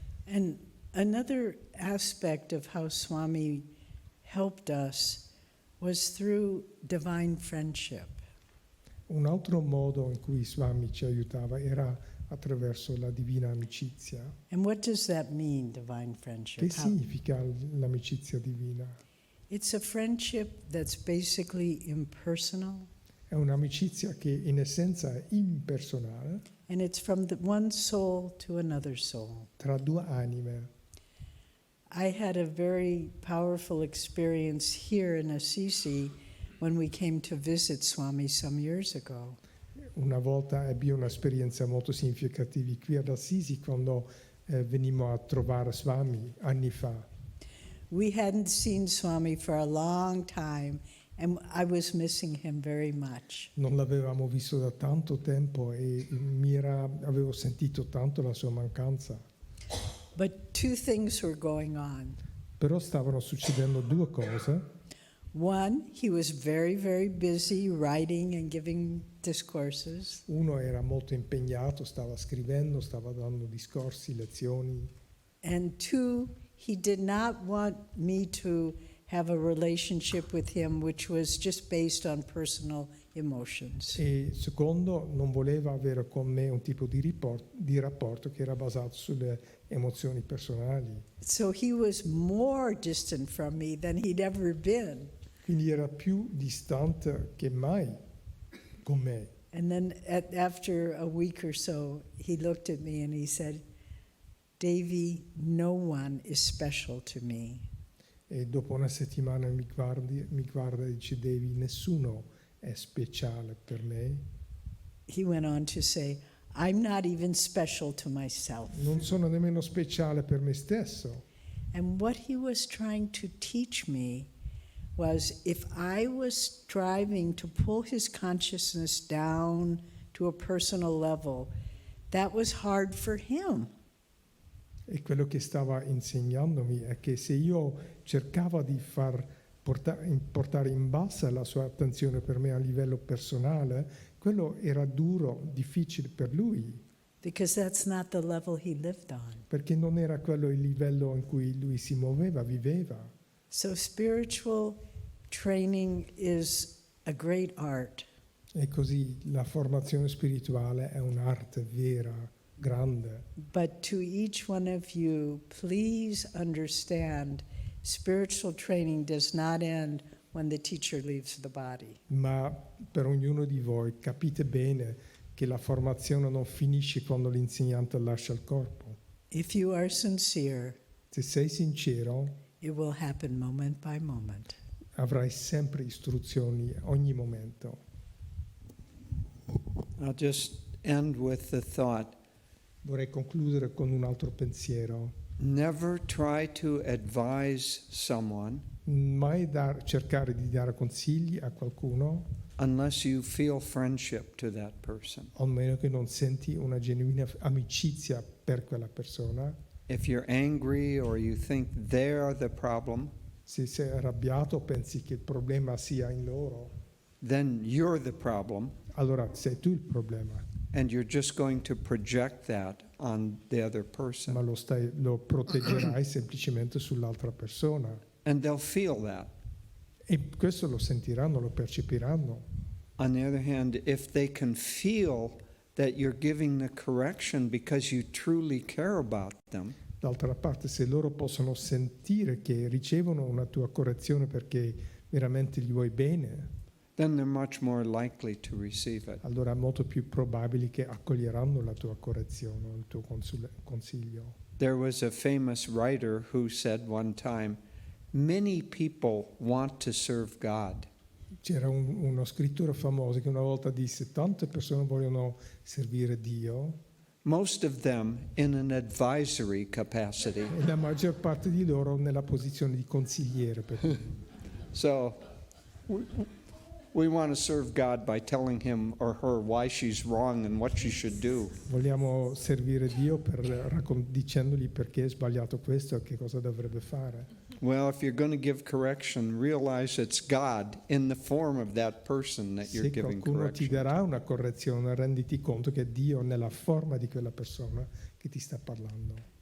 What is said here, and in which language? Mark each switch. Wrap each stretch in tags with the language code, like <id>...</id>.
<en>And another aspect of how Swami helped us was through divine friendship.</en> <it>Un altro modo in cui Swami ci aiutava era attraverso la divina amicizia.</it> <en>And what does that mean, divine friendship?</en> <it>Che significa l'amicizia divina?</it> <en>It's a friendship that's basically impersonal,</en> <it>È un'amicizia che in essenza è impersonale,</it> <en>and it's from one soul to another soul.</en> <it>tra due anime.</it> <en>I had a very powerful experience here in Assisi when we came to visit Swami some years ago.</en> <it>Una volta ebbi un'esperienza molto significativa qui ad Assisi quando venimmo a trovare Swami anni fa.</it> <en>We hadn't seen Swami for a long time, and I was missing him very much.</en> <it>Non l'avevamo visto da tanto tempo e avevo sentito tanto la sua mancanza.</it> <en>But two things were going on.</en> <it>Però stavano succedendo due cose.</it> <en>One, he was very, very busy writing and giving discourses.</en> <it>Uno era molto impegnato, stava scrivendo, stava dando discorsi, lezioni.</it> <en>And two, he did not want me to have a relationship with him which was just based on personal emotions.</en> <it>E secondo, non voleva avere con me un tipo di rapporto che era basato sulle emozioni personali.</it> <en>So he was more distant from me than he'd ever been.</en> <it>Quindi era più distante che mai con me.</it> <en>And then after a week or so, he looked at me and he said, Devi, no one is special to me.</en> <it>E dopo una settimana mi guarda e dice, Devi, nessuno è speciale per me.</it> <en>He went on to say, I'm not even special to myself.</en> <it>Non sono nemmeno speciale per me stesso.</it> <en>And what he was trying to teach me was if I was striving to pull his consciousness down to a personal level, that was hard for him.</en> <it>E quello che stava insegnandomi è che se io cercavo di portare in bassa la sua attenzione per me a livello personale, quello era duro, difficile per lui.</it> <en>Because that's not the level he lived on.</en> <it>Perché non era quello il livello in cui lui si muoveva, viveva.</it> <en>So spiritual training is a great art.</en> <it>E così la formazione spirituale è un'arte vera, grande.</it> <en>But to each one of you, please understand, spiritual training does not end when the teacher leaves the body.</en> <it>Ma per ognuno di voi capite bene che la formazione non finisce quando l'insegnante lascia il corpo.</it> <en>If you are sincere,</en> <it>Se sei sincero,</it> <en>it will happen moment by moment.</en> <it>avrai sempre istruzioni ogni momento.</it> <en>I'll just end with the thought,</en> <it>Vorrei concludere con un altro pensiero.</it> <en>never try to advise someone</en> <it>Mai cercare di dare consigli a qualcuno,</it> <en>unless you feel friendship to that person.</en> <it>a meno che non senti una genuina amicizia per quella persona.</it> <en>If you're angry or you think they're the problem,</en> <it>Se sei arrabbiato o pensi che il problema sia in loro,</it> <en>then you're the problem,</en> <it>allora sei tu il problema,</it> <en>and you're just going to project that on the other</en> <it>ma</it> <en>person.</en> <it>lo proteggerai semplicemente sull'altra persona.</it> <en>And they'll feel that.</en> <it>E questo lo sentiranno, lo percepiranno.</it> <en>On the other hand, if they can feel that you're giving the correction because you truly care about them,</en> <it>D'altra parte, se loro possono sentire che ricevono una tua correzione perché veramente gli vuoi bene,</it> <en>then they're much more likely to receive it.</en> <it>allora è molto più probabile che accoglieranno la tua correzione, il tuo consiglio.</it> <en>There was a famous writer who said one time, many people want to serve God,</en> <it>C'era uno scrittore famoso che una volta disse: tante persone vogliono servire Dio</it> <en>most of them in an advisory capacity.</en> <it>e la maggior parte di loro nella posizione di consigliere.</it> <en>So we want to serve God by telling him or her why she's wrong and what she should do.</en> <it>Vogliamo servire Dio dicendogli perché è sbagliato questo e che cosa dovrebbe fare.</it> <en>Well, if you're going to give correction, realize it's God in the form of that person that you're</en> <it>Se</it> <en>giving</en> <it>qualcuno ti</it> <en>correction.</en> <it>darà una correzione, renditi conto che è Dio nella forma di quella persona che ti sta parlando.</it>